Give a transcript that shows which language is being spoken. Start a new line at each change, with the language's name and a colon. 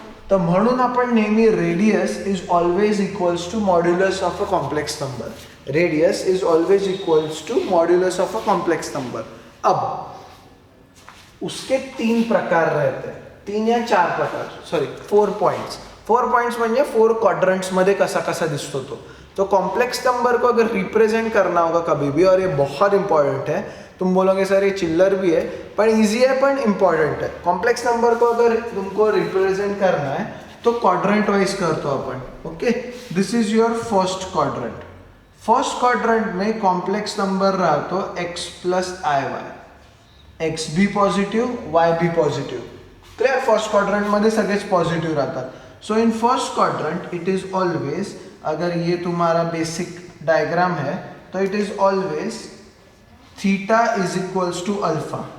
Marathi: तर म्हणून आपण नेहमी
English: Radius is always equals to modulus of a complex number. Radius is always equals to modulus of a complex number.
Hindi: अब उसके 3 प्रकार रहते हैं, 3 या 4 प्रकार, सॉरी 4 पॉइंट्स.
Marathi: 4 पॉइंट्स म्हणजे 4 क्वाड्रंट्स मध्ये कसा कसा दिसतो तो.
Hindi: तो कॉम्प्लेक्स नंबर को अगर रिप्रेजेंट करना होगा कभी भी, और ये बहुत इंपॉर्टेंट है, तुम बोलोगे सर ये चिल्लर भी है पर इजी है, पर इंपॉर्टेंट है. कॉम्प्लेक्स नंबर को अगर तुमको रिप्रेजेंट करना है तो क्वाड्रेंट वाइज
Marathi: करतो अपन.
English: Okay, this is your first quadrant. First quadrant में complex number राहतो x plus i y.
Hindi: x भी पॉझिटिव्ह, y भी पॉझिटिव्ह.
Marathi: क्लियर. फर्स्ट क्वाड्रेंट मध्ये सगळेच पॉझिटिव्ह राहतात.
English: so in first quadrant it is always,
Hindi: अगर ये तुम्हारा बेसिक डायग्राम है तो
English: It is always theta is equals to alpha.